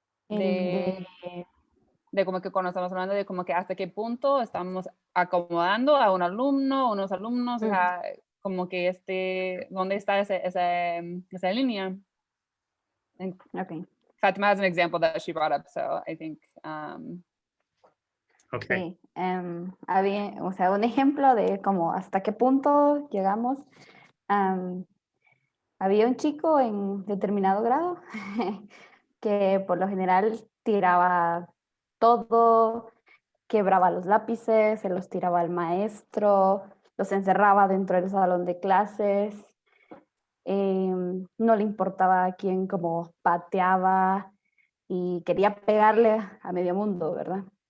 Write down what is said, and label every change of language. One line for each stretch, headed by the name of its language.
Spanish: De como que cuando estamos hablando de como que hasta qué punto estamos acomodando a un alumno, unos alumnos, o sea, como que ¿dónde está esa línea?
English: Okay. Fatima has an example that she brought up, so I think. Okay.
Spanish: Sí, había, o sea, un ejemplo de como hasta qué punto llegamos. Había un chico en determinado grado que por lo general tiraba todo, quebraba los lápices, se los tiraba al maestro, los encerraba dentro del salón de clases, no le importaba a quién como pateaba y quería pegarle a medio mundo, ¿verdad?